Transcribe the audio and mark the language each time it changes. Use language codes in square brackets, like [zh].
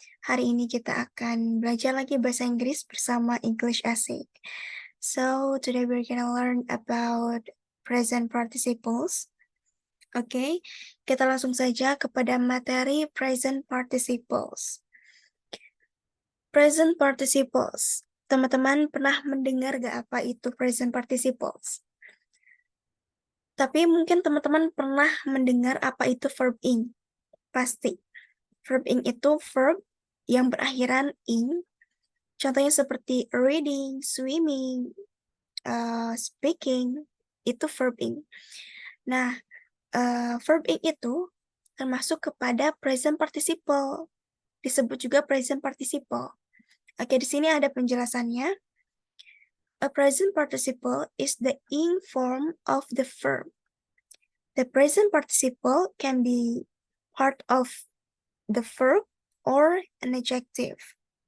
[id] Hari ini kita akan belajar lagi bahasa Inggris bersama English Asik. [en] So, today we're gonna learn about present participles. [id] Oke, kita langsung saja kepada materi present participles. Present participles. Teman-teman pernah mendengar gak apa itu present participles? Tapi mungkin teman-teman pernah mendengar apa itu verb ing. Pasti. Verb ing itu verb yang berakhiran ing. Contohnya seperti reading, swimming, speaking. Itu verb ing. Nah, verb ing itu termasuk kepada present participle. Disebut juga present participle. Oke, di sini ada penjelasannya. [en] A present participle is the ing form of the verb. The present participle can be part of the verb or an adjective.